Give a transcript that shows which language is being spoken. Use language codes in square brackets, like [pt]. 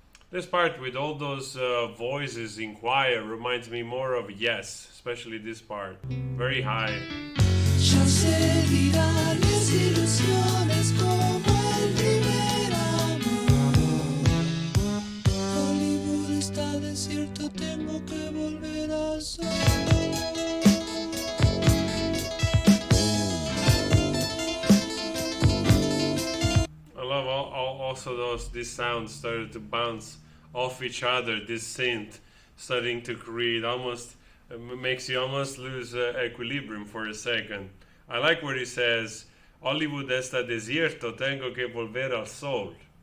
[en] This part with all those voices in choir reminds me more of Yes, especially this part. Very high. [es] Ya se dirán desilusiones como el primer amor. Hollywood está desierto, tengo que volver al sol. [en] I love also these sounds started to bounce off each other. This synth starting to create almost makes you almost lose equilibrium for a second. I like what he says. [es] Hollywood está desierto, tengo que volver al sol.